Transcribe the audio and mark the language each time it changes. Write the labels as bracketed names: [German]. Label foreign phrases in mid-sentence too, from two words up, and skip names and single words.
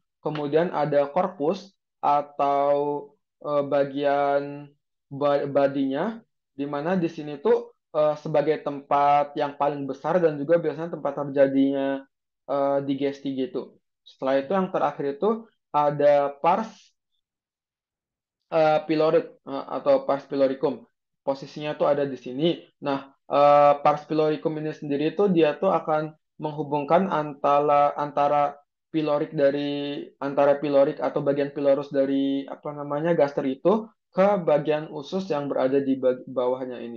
[Indonesian] Kemudian ada corpus atau bagian badinya, di mana di sini tuh sebagai tempat yang paling besar dan juga biasanya tempat terjadinya digesti gitu. Setelah itu yang terakhir itu ada [Latin] pars pyloric [Indonesian] atau [Latin] pars pyloricum. [Indonesian] Posisinya tuh ada di sini. Nah, [Latin] pars pyloricum [Indonesian] ini sendiri tuh dia tuh akan menghubungkan antara pilorik dari antara pilorik atau bagian pilorus dari apa namanya gaster itu ke bagian usus yang berada di bawahnya ini.